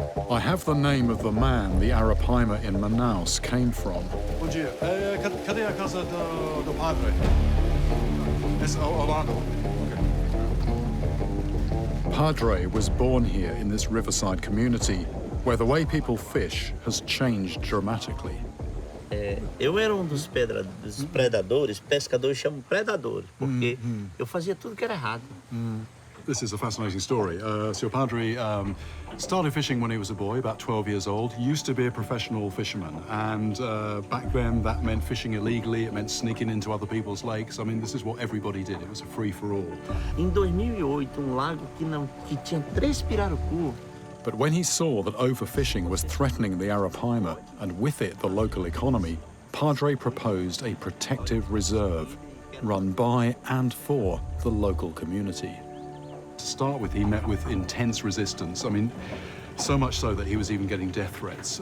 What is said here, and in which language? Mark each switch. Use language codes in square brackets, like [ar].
[en] I have the name of the man the Arapaima in Manaus came from. [pt] Bom dia. Cadê a casa do padre? [en] It's Dorado. Padre was born here in this riverside community, where the way people fish has changed dramatically. [pt] Eu era dos predadores, pescadores chamam predadores, porque eu fazia tudo que era errado. [en] This is a fascinating story. So your padre started fishing when he was a boy, about 12 years old. He used to be a professional fisherman, and back then that meant fishing illegally. It meant sneaking into other people's lakes. I mean, this is what everybody did. It was a free-for-all. [pt] Em 2008, lago que tinha 3 pirarucu. [en] But when he saw that overfishing was threatening the Arapaima, and with it the local economy, Padre proposed a protective reserve run by and for the local community. To start with, he met with intense resistance. I mean, so much so that he was even getting death threats.